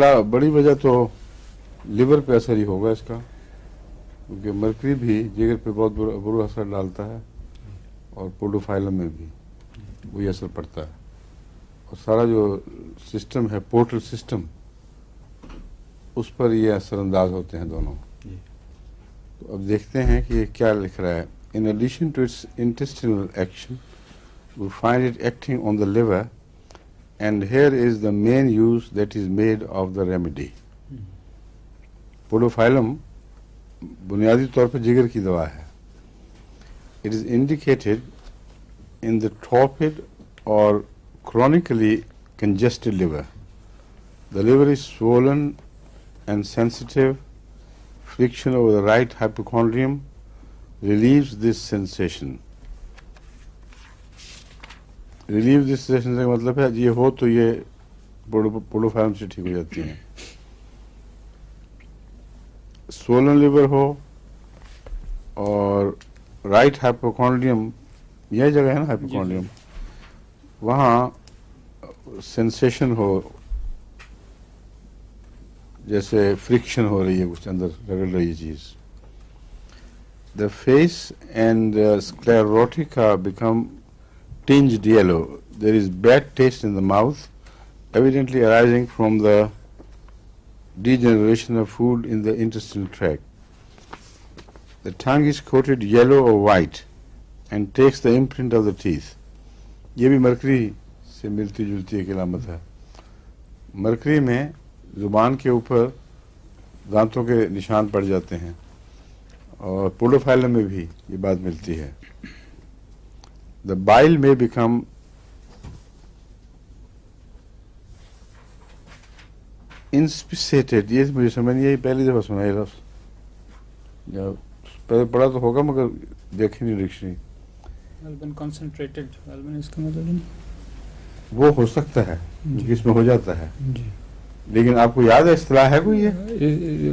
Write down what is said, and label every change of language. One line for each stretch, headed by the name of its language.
Urdu: بڑی وجہ تو لیور پہ اثر ہی ہوگا اس کا, کیونکہ مرکری بھی جگر پہ بہت برا اثر ڈالتا ہے, اور پولوفائلم میں بھی وہی اثر پڑتا ہے. اور سارا جو سسٹم ہے, پورٹل سسٹم, اس پر یہ اثر انداز ہوتے ہیں دونوں. تو اب دیکھتے ہیں کہ یہ کیا لکھ رہا ہے.
English: In addition to its intestinal action, we find it acting on the liver, and here is the main use that is made of the remedy.
Urdu: پولوفائلم بنیادی طور پر جگر کی دوا ہے.
English: It is indicated in the torpid or chronically congested liver. The liver is swollen and sensitive. Friction over the right hypochondrium relieves this sensation. Relieve this sensation
Urdu: کا مطلب ہے یہ ہو تو یہ پولوفائلم سے ٹھیک ہو جاتی ہیں. سولن لیور ہو اور رائٹ ہائپوکونڈریم, یہ جگہ ہے نا ہائپوکونڈریم, وہاں سینسیشن ہو, جیسے فرکشن ہو رہی ہے, کچھ اندر رگڑ رہی ہے چیز.
English: The face and sclerotica become tinged yellow. There is bad taste in the mouth, evidently arising from the degeneration of food in the intestinal tract. The tongue is coated yellow or white. and takes the imprint of the teeth.
Urdu: یہ بھی mercury سے ملتی جلتی ایک علامت ہے. Mercury میں زبان کے اوپر دانتوں کے نشان پڑ جاتے ہیں اور پوڈوفائلم میں بھی یہ بات ملتی ہے.
English: The bile may become inspissated.
Urdu: یہ مجھے سمجھ نہیں آئی, پہلی دفعہ سنا یہ لفظ, یا پہلے پڑھا تو ہوگا مگر دیکھی نہیں ڈکشنری. غالباً کنسنٹریٹڈ, غالباً اس کا مطلب نہیں. وہ ہو سکتا ہے کیونکہ اس میں ہو جاتا ہے, جی لیکن آپ کو یاد ہے اصطلاح ہے کوئی یہ؟